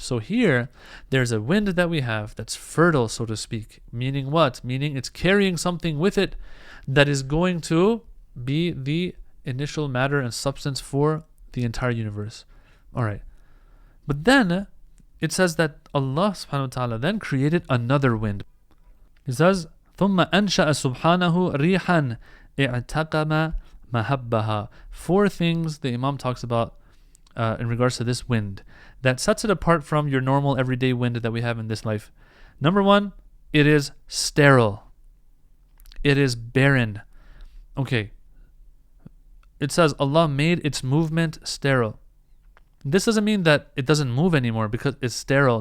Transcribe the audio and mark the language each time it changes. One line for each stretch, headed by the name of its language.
English: So here, there's a wind that we have that's fertile, so to speak. Meaning what? Meaning it's carrying something with it that is going to be the initial matter and substance for the entire universe. Alright. But then, it says that Allah subhanahu wa ta'ala then created another wind.
Arabic: It says, ثُمَّ أَنْشَأَ سُبْحَانَهُ رِيحًا اِعْتَقَمَ مَهَبَّهَا.
English: Four things the Imam talks about in regards to this wind that sets it apart from your normal everyday wind that we have in this life. Number one, it is sterile. It is barren. Okay. It says Allah made its movement sterile. This doesn't mean that it doesn't move anymore because it's sterile.